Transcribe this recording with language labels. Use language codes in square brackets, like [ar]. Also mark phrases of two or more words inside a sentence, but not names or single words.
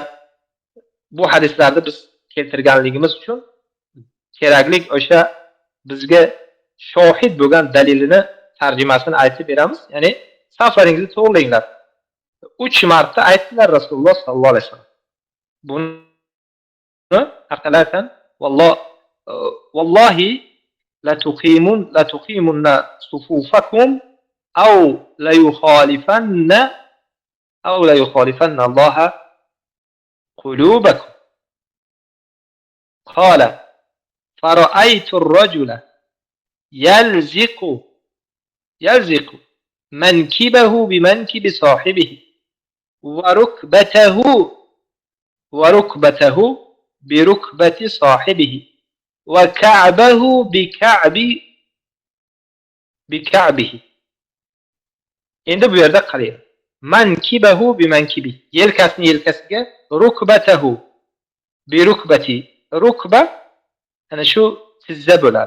[uz] Bu hadislarni biz keltirganligimiz uchun keraklik o'sha bizga shohid bo'lgan dalilini tarjimasini aytib beramiz. Ya'ni saflaringizni to'g'rilanglar. 3 marta aytdilar Rasululloh [ar] صلى الله عليه وسلم. [uz] Buni haqiqatan valloh [ar] والله لتقيمن صفوفكم أو ليخالفن الله قلوبكم. قال فرأيت الرجل يلزق منكبه بمنكب صاحبه وركبته بركبة صاحبه وكعبه بكعبه. [uz] Endi bu yerda qarang. [ar] منكبه بمنكب. [uz] Yelkasini yelkasiga, [ar] ركبته بركبة. [uz] Rukba ana shu tizza bo'ladi.